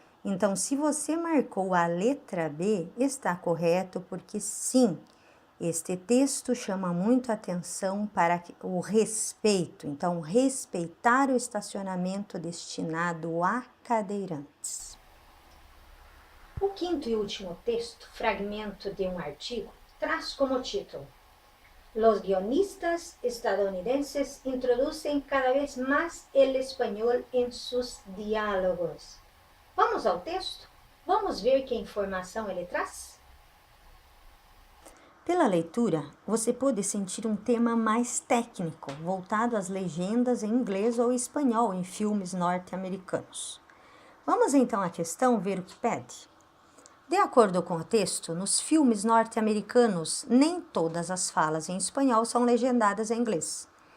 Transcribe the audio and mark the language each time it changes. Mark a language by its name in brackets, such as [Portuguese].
[Portuguese] Então, se você marcou a letra B, está correto, porque sim, este texto chama muito atenção para o respeito. Então, respeitar o estacionamento destinado a cadeirantes. O quinto e último texto, fragmento de um artigo, traz como título: [Spanish] Los guionistas estadounidenses introducen cada vez más el español en sus diálogos. [Portuguese] Vamos ao texto? Vamos ver que informação ele traz? Pela leitura, você pode sentir um tema mais técnico, voltado às legendas em inglês ou espanhol em filmes norte-americanos. Vamos então à questão ver o que pede. De acordo com o texto, nos filmes norte-americanos, nem todas as falas em espanhol são legendadas em inglês.